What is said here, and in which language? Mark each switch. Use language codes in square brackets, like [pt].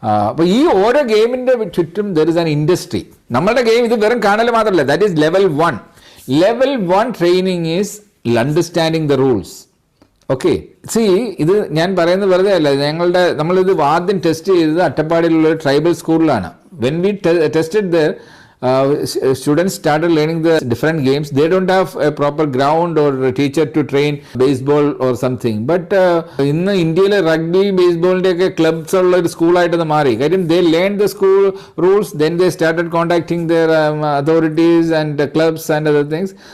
[ml] അപ്പോൾ ഈ ഓരോ ഗെയിമിൻ്റെ ചുറ്റും [en] There is an industry. [ml] നമ്മളുടെ ഗെയിം ഇത് വെറും കാണൽ മാത്രമല്ല, [en] That is level 1. Level 1 training is understanding the rules. [ml] Okay, C ഇത് ഞാൻ പറയുന്നത് വെറുതെ അല്ല. നമ്മളിത് ആദ്യം ടെസ്റ്റ് ചെയ്തത് അട്ടപ്പാടിയിലുള്ള ഒരു ട്രൈബൽ സ്കൂളിലാണ്. [en] When we tested there, students started learning the different games. They don't have a proper ground or a teacher to train baseball or something. [ml] But ഇന്ന് ഇന്ത്യയിൽ റഗ്ബി ബേസ്ബോളിൻ്റെ ഒക്കെ ക്ലബ്സ് ഉള്ള ഒരു സ്കൂളായിട്ട് മാറി. കാര്യം [en] they learned the school rules, then they started contacting their authorities and clubs and other things.